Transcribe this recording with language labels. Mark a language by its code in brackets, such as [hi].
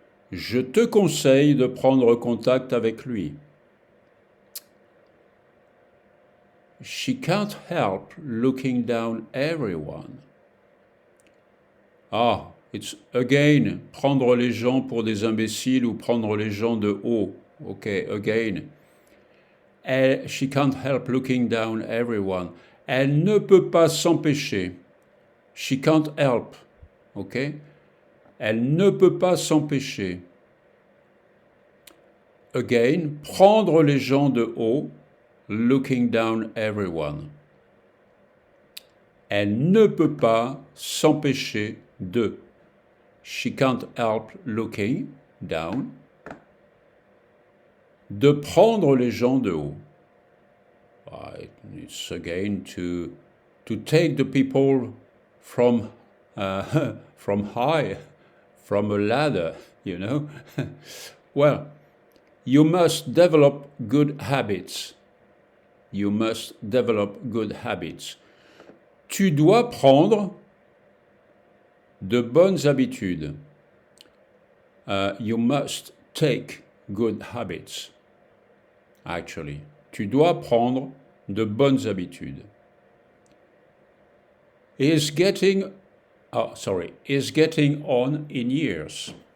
[fr] Je te conseille de prendre contact avec lui. [en] She can't help looking down everyone. Ah, it's again, [fr] prendre les gens pour des imbéciles ou prendre les gens de haut. [en] Ok, again. She can't help looking down everyone. [fr] Elle ne peut pas s'empêcher. [en] She can't help. Ok? [fr] Elle ne peut pas s'empêcher. [en] Again, [fr] prendre les gens de haut, [en] looking down everyone. [fr] Elle ne peut pas s'empêcher de. [en] She can't help looking down. [fr] De prendre les gens de haut. [en] It's again to take the people from from high, from a ladder, you know. Well, you must develop good habits. You must develop good habits. [fr] Tu dois prendre de bonnes habitudes. [en] You must take good habits. Actually, [fr] tu dois prendre de bonnes habitudes. [en] Is getting on in years.